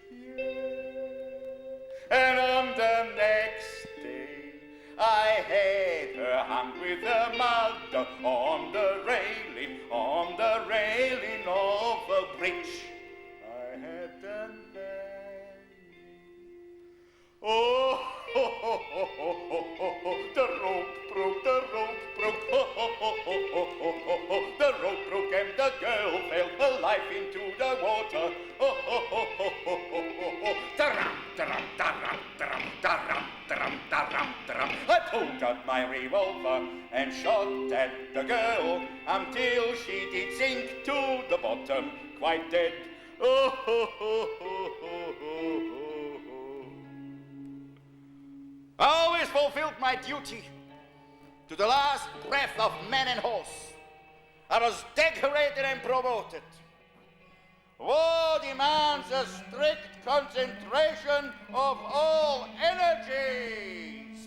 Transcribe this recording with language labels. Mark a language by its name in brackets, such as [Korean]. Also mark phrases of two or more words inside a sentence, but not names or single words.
[English] And on the next day, I had her hung with a mud on the railing of a bridge. I had done hanging. Oh, ho, ho, ho, ho, ho, ho, ho. The rope broke, ho, ho, ho, ho, ho, ho, ho, ho. The rope broke and the girl fell alive into the water. Oh, ho, ho, ho, ho, ho, ho, ho. Da-ram, da-ram, da-ram, da-ram, da-ram, da-ram, da-ram, da-ram. I pulled out my revolver and shot at the girl until she did sink to the bottom, quite dead. Oh, ho, ho, ho, ho, ho, ho. I always fulfilled my duty to the last breath of man and horse. I was decorated and promoted. War demands a strict concentration of all energies.